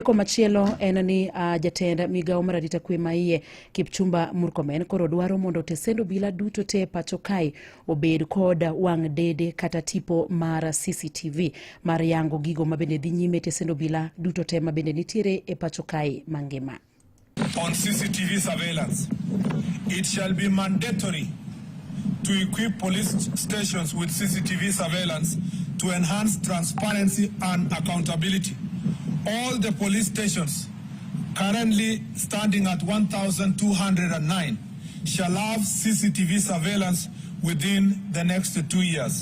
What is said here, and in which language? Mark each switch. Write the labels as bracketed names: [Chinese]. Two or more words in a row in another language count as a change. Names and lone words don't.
[Luo (Kenya and Tanzania)] Komachielo en ni Jatend migao mar arita kwe maiye Kipchumba Murkomen koro dwaro mondo tesend obila duto te pachoka obed kod wang' dede kata tipo mar CCTV mar yango gigo mabende dhi nyime tesend obila duto te mabende nitiere e pachoka mangima. [English] On CCTV surveillance, it shall be mandatory to equip police stations with CCTV surveillance to enhance transparency and accountability. All the police stations currently standing at 1,209 shall have CCTV surveillance within the next 2 years.